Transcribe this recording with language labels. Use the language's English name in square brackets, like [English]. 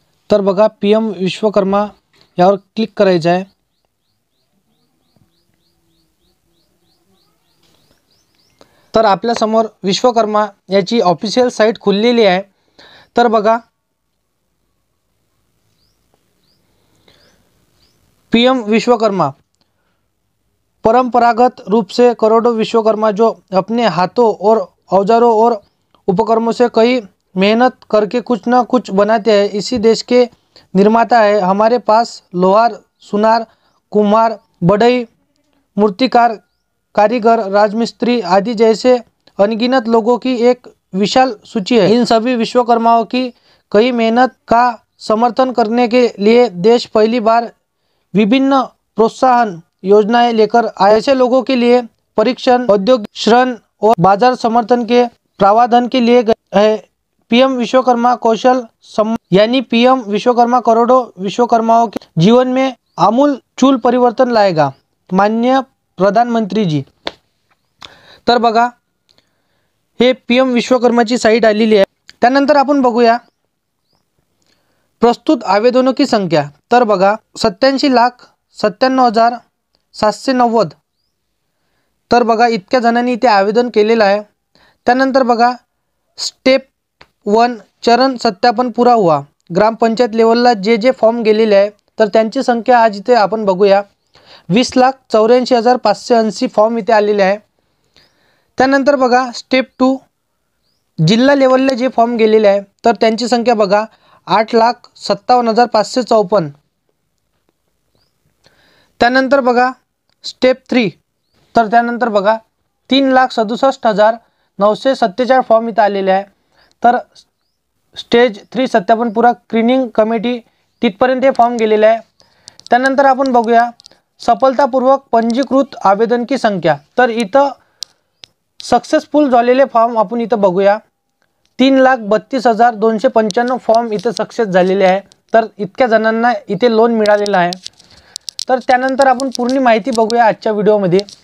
[Marathi] तर बघा पीएम विश्वकर्मा यावर क्लिक करायचं आहे। तर आपल्या समोर विश्वकर्मा याची ऑफिशियल साइट खुललेली आहे। तर बघा [Hindi] पीएम विश्वकर्मा परंपरागत रूप से करोड़ों विश्वकर्मा जो अपने हाथों और औजारों और उपकरणों से कई मेहनत करके कुछ न कुछ बनाते हैं, इसी देश के निर्माता है। हमारे पास लोहार, सुनार, कुम्हार, बढ़ई, मूर्तिकार, कारीगर, राजमिस्त्री आदि जैसे अनगिनत लोगों की एक विशाल सूची है। इन सभी विश्वकर्माओं की कई मेहनत का समर्थन करने के लिए देश पहली बार विभिन्न प्रोत्साहन योजनाएं लेकर आए। ऐसे लोगों के लिए परीक्षण, औद्योगिक ऋण और बाजार समर्थन के प्रावधान के लिए है। पीएम विश्वकर्मा कौशल यानी पीएम विश्वकर्मा करोड़ों विश्वकर्माओं के जीवन में आमूल परिवर्तन लाएगा, माननीय प्रधानमंत्री जी। [Marathi] तर बघा हे पीएम विश्वकर्माची साइट आलेली आहे। त्यानंतर आपण बघूया [Hindi] प्रस्तुत आवेदनों की संख्या। [Marathi] तर बघा 87,97,790। तर बघा इतक्या जणांनी इथे आवेदन केलेलं आहे। त्यानंतर बघा [Hindi] स्टेप 1 चरण सत्यापन पूरा हुआ। [Marathi] ग्रामपंचायत लेवलला जे फॉर्म गेलेले आहे तर त्यांची संख्या आज इथे आपण बघूया 20,84,580 फॉर्म इथे आलेले आहे। त्यानंतर बघा स्टेप 2 जिल्हा लेवलला जे फॉर्म गेलेले आहे तर त्यांची संख्या बघा 8,57,554। त्यानंतर बघा स्टेप 3 तर त्यानंतर बघा 3,67,947 फॉर्म इथे आलेले आहे। तर स्टेज 3 सत्यापन पूरा स्क्रीनिंग कमिटी तिथपर्यंत हे फॉर्म गेलेले आहे। त्यानंतर आपण बघूया [Hindi] सफलतापूर्वक पंजीकृत आवेदन की संख्या। [Marathi] तर इथं सक्सेसफुल झालेले फॉर्म आपण इथं बघूया 3,32,295 फॉर्म इथं सक्सेस झालेले आहे। तर इतक्या जणांना इथे लोन मिळालेलं आहे। तर त्यानंतर आपण पूर्ण माहिती बघूया आजच्या व्हिडिओमध्ये।